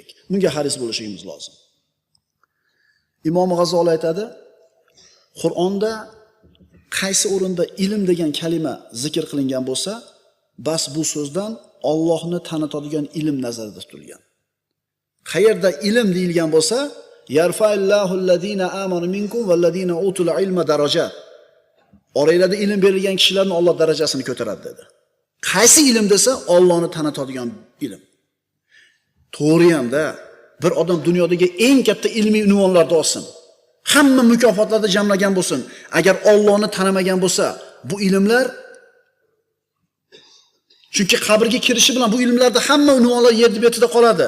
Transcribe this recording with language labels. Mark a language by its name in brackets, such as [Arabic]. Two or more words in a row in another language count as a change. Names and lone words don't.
[Uzbek] Bunga haris bo'lishimiz lozim. Imom G'azoli aytadi, Qur'onda qaysi o'rinda ilm degan kalima zikr qilingan bo'lsa, Bas bu so'zdan Allohni tanitadigan ilm nazarda tutilgan. Qayerda ilm deyilgan bo'lsa, [Arabic] يرفع الله الذين آمنوا منكم والذين أوتوا العلم درجات. [Uzbek] Oranglarda ilm berilgan kishilarning Alloh darajasini ko'taradi dedi. Qaysi ilm desa, Allohni tanitadigan ilm. To'g'ri hamda bir odam dunyodagi eng katta ilmiy unvonlarni olsin. Hamma mukofotlarda jamlagan bo'lsin. Agar Allohni tanimagan bo'lsa, bu ilmlar chunki qabrga kirishi bilan bu ilmlarda hamma unvonlar yer betida qoladi.